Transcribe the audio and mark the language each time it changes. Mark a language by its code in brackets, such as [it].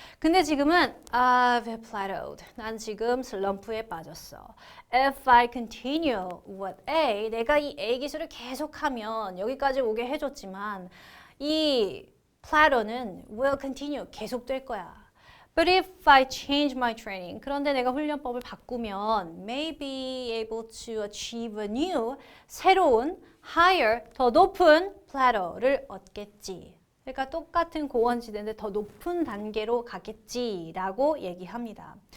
[ko] 근데 지금은 [en] I've plateaued. [ko] 난 지금 슬럼프에 빠졌어. [en] If I continue with A, [ko] 내가 이 A 기술을 계속하면 여기까지 오게 해줬지만 이 plateau는 [en] will continue, [ko] 계속될 거야. [en] But if I change my training, [ko] 그런데 내가 훈련법을 바꾸면 [en] may be able to achieve a new, [ko] 새로운, [en] higher, [ko] 더 높은 plateau를 얻겠지. 그러니까 똑같은 고원지대인데 더 높은 단계로 가겠지라고 얘기합니다.